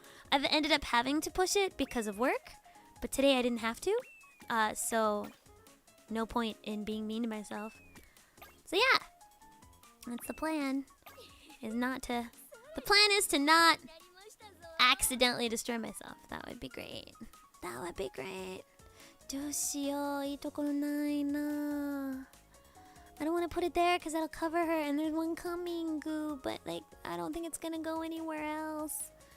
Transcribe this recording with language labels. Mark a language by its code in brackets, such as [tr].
[en] I've ended up having to push it because of work, but today I didn't have to. So no point in being mean to myself. So yeah, that's the plan. The plan is to not accidentally destroy myself. That would be great. That would be great. [ja] どうしよう、いいところないな。 [en] I don't want to put it there because that'll cover her, and there's one coming, goo, but like I don't think it's gonna go anywhere else.